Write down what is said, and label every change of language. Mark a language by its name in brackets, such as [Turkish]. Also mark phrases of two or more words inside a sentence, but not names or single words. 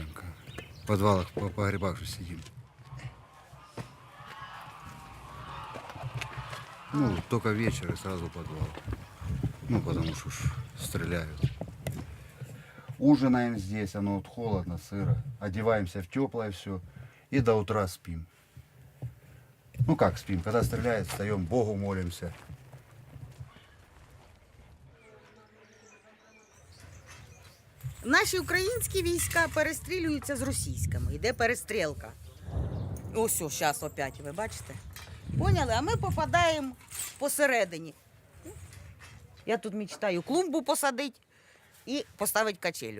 [Russian] В подвалах, по погребах же сидим. Только вечер и сразу в подвал. Потому что уж стреляют. Ужинаем здесь, оно вот холодно, сыро. Одеваемся в теплое все и до утра спим. Как спим? Когда стреляют, встаем, Богу молимся. [Ukrainian] Наші українські війська перестрілюються з російськими. Йде перестрілка. Ось, зараз опять, ви бачите? [Russian] Поняли? [Ukrainian] А ми попадаємо посередині. Я тут мечтаю клумбу посадити і поставити качелю.